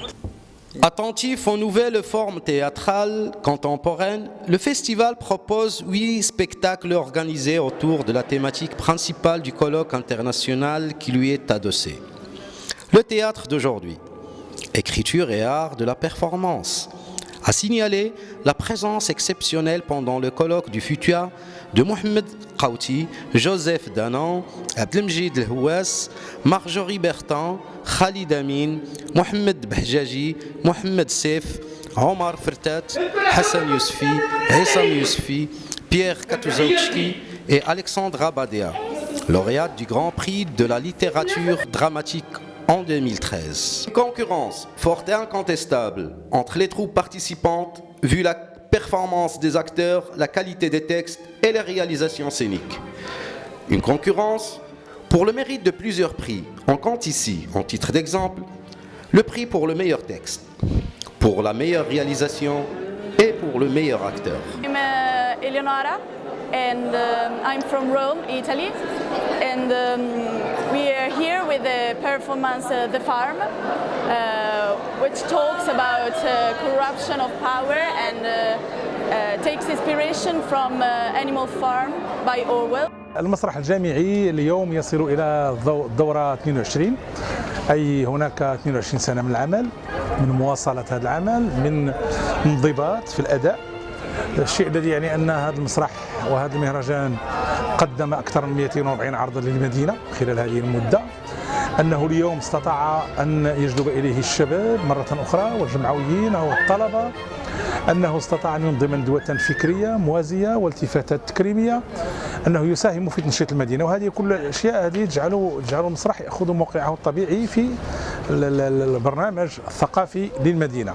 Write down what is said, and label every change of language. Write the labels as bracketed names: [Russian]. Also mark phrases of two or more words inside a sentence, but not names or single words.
[French] Attentif aux nouvelles formes théâtrales contemporaines, le festival propose 8 spectacles organisés autour de la thématique principale du colloque international qui lui est adossé. Le théâtre d'aujourd'hui, écriture et art de la performance. A signaler la présence exceptionnelle pendant le colloque du FITUA de Mohamed Qaouti, Joseph Danan, Abdelmjid Lhouas, Marjorie Bertin, Khalid Amin, Mohamed Bahjaji, Mohamed Sef, Omar Fertat, Hassan Yousfi, Hessam Yousfi, Pierre Katouzouchki et Alexandra Badea, lauréate du Grand Prix de la littérature dramatique en 2013. Une concurrence forte et incontestable entre les troupes participantes, vu la performance des acteurs, la qualité des textes et les réalisations scéniques. Une concurrence pour le mérite de plusieurs prix. On compte ici, en titre d'exemple, le prix pour le meilleur texte, pour la meilleure réalisation et pour le meilleur acteur. [English] Eleonora and I'm from Rome, Italy, and we are here with the performance The Farm, which talks about corruption of power and takes inspiration from Animal Farm by Orwell. [Arabic] المسرح الجامعي اليوم يصل إلى الدورة 22، أي هناك 22 سنة من العمل، من مواصلة هذا العمل، من انضباط في الأداء. الشيء الذي يعني أن هذا المسرح وهذا المهرجان قدم أكثر من 240 عرضا للمدينة خلال هذه المدة، أنه اليوم استطاع أن يجذب إليه الشباب مرة أخرى والجمعويين والطلبة، أنه استطاع أن ينظم ندوة فكرية موازية والتفاتات تكريمية، أنه يساهم في تنشيط المدينة، وهذه كل الأشياء هذه تجعل المسرح يأخذ موقعه الطبيعي في البرنامج الثقافي للمدينة.